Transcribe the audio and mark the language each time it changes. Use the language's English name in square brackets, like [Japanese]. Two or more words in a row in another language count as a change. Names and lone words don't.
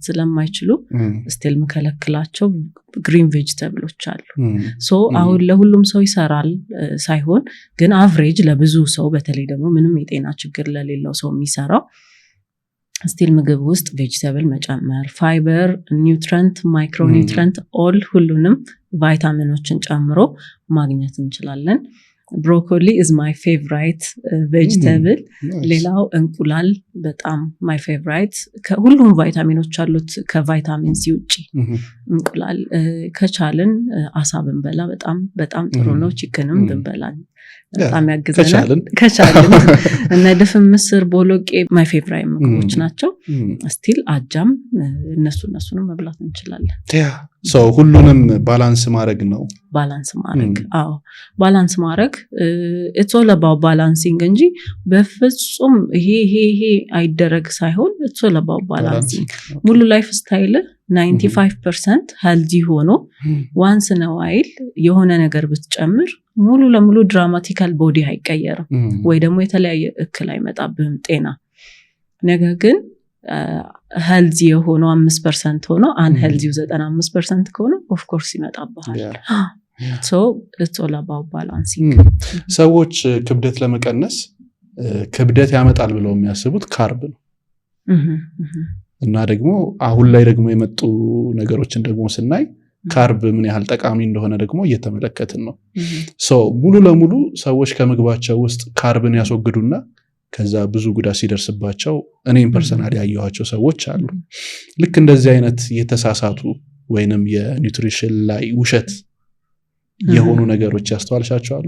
[Amharic] ስለማይችሉ ስቲል መከለክላቸው [English] green vegetables [Amharic] አሉ። ሶ አሁን ለሁሉም ሰው ይሰራል ሳይሆን ግን አቨሬጅ ለብዙ ሰው በተለይ ደግሞ ምንም የጤና ችግር ለሌለው ሰው የሚሰራው ስቲል ምግብ ውስጥ ቬጅተብል መጨመር፣ ፋይበር፣ ኒውትረንት፣ [English] micro nutrient [Amharic] ኦል ሁሉንም ቫይታሚኖችን ጨምሮ ማግኘት እንችላለን። ብሮኮሊ [English] is my favorite vegetable። [Amharic] ሌላው እንቁላል በጣም [English] my favorite። [Amharic] ሁሉም ቫይታሚኖች አሉት ከቫይታሚን ሲ ውጪ። እንቁላል ከቻልን አሳ ብንበላ በጣም ጥሩ ነው። ቺክንም ብንበላ በጣም ያግዘናል ከቻልን። እና ድፍን ምስር፣ ቦሎቄ [English] my favorite [Amharic] ምግቦች ናቸው። ስቲል አጃም እነሱንም መብላት እንችላለን። ሶ ሁሉንም ባላንስ ማድረግ ነው። ባላንስ ማድረግ [English] it's all about balancing [Amharic] እንጂ በፍጹም ይሄ አይደረግ ሳይሆን [English] it's all about balancing። [Amharic] ሙሉ [English] life style [Amharic] 95% healthy ሆኖ [English] once in a while [Amharic] የሆነ ነገር ብትጨምር ሙሉ ለሙሉ [English] dramatical body [Amharic] አይቀየርም ወይ ደግሞ የተለያየ እክል አይመጣብህም ጤና። ነገር ግን healthy የሆነው 5% ሆኖ unhealthy 95% ከሆነ [English] of course [Amharic] ይመጣብሃል። [English] so it's all about balancing። [Amharic] ሰዎች ክብደት ለመቀነስ ክብደት ያመጣል ብለው የሚያስቡት ካርብ ነው እና ደግሞ አሁን ላይ ደግሞ የመጡ ነገሮችን ደግሞ ስናይ ካርብ ምን ያህል ጠቃሚ እንደሆነ ደግሞ እየተመለከትን ነው። so ሙሉ ለሙሉ ሰዎች ከምግባቸው ውስጥ ካርብን ያስወግዱና ከዛ ብዙ ጉዳት ሲደርስባቸው እኔም ፐርሰናሊ ያየኋቸው ሰዎች አሉ። ልክ እንደዚህ አይነት የተሳሳቱ ወይንም የኒውትሪሽን ላይ ውሸት የሆኑ ነገሮች ያስተዋልሻቸው አሉ?